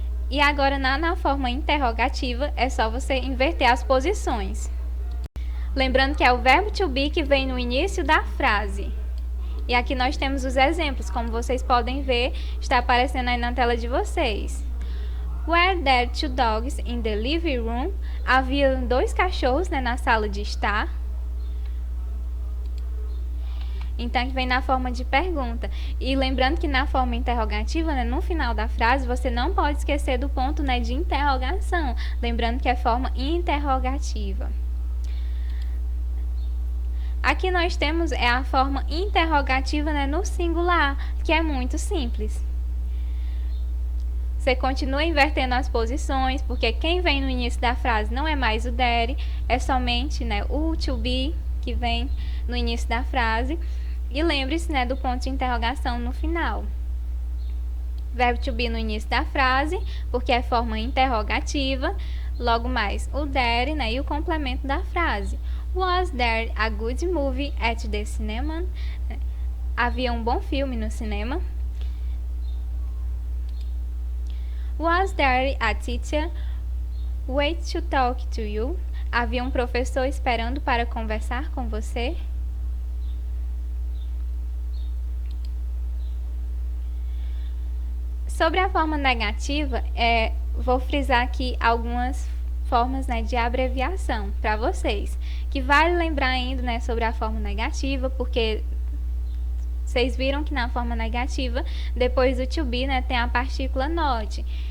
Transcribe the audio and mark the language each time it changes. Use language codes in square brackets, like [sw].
[pt] E agora na forma interrogativa, é só você inverter as posições. Lembrando que é o verbo to be que vem no início da frase. E aqui nós temos os exemplos, como vocês podem ver, está aparecendo aí na tela de vocês. [en] Were there 2 dogs in the living room? [pt] Havia 2 cachorros, né, na sala de estar. Então, aqui vem na forma de pergunta. E lembrando que na forma interrogativa, né, no final da frase, você não pode esquecer do ponto, né, de interrogação. Lembrando que é forma interrogativa. Aqui nós temos a forma interrogativa, né, no singular, que é muito simples. Você continua invertendo as posições, porque quem vem no início da frase não é mais o there, é somente, né, o to be que vem no início da frase. E lembre-se, né, do ponto de interrogação no final. Verbo to be no início da frase, porque é forma interrogativa. Logo mais o there, né, e o complemento da frase. [en] Was there a good movie at the cinema? [pt] Havia um bom filme no cinema. [en] Was there a teacher wait to talk to you? [pt] Havia um professor esperando para conversar com você? Sobre a forma negativa, vou frisar aqui algumas formas, né, de abreviação para vocês, que vale lembrar ainda, né, sobre a forma negativa, porque vocês viram que na forma negativa, depois do to be, né, tem a partícula not.